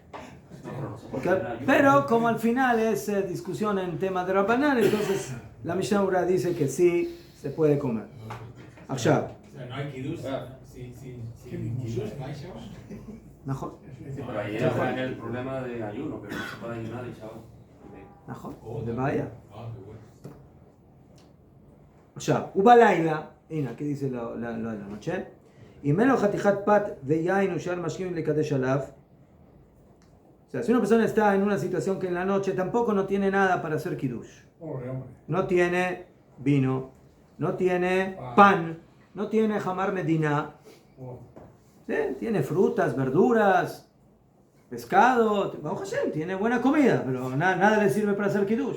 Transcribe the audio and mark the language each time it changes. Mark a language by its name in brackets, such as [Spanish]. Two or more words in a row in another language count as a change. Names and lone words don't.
[Spanish] Pero como al final es discusión en tema de Rabbanan, entonces la Mishnah Ura dice que sí se puede comer. O sea, no hay Kiddush. Sí, Kiddush no hay Shabbat. ¿Mejor? Sí, pero ahí era el problema de ayuno, que no se puede ayunar y Shabbat. ¿Mejor? ¿De vaya? Qué bueno. [Hebrew] עכשיו, ובלילה, הנה, [Spanish] aquí dice lo de la noche, [Hebrew] אם אין לו חתיכת פת ויין ושאר משקים לקדש עליו, [Spanish] o sea, si una persona está en una situación que en la noche tampoco no tiene nada para hacer kiddush, no tiene vino, no tiene pan, no tiene [Hebrew] חמר מדינה, [Spanish] ¿sí? Tiene frutas, verduras, pescado, [Hebrew] ברוך השם, [Spanish] tiene buena comida, pero nada le sirve para hacer kiddush.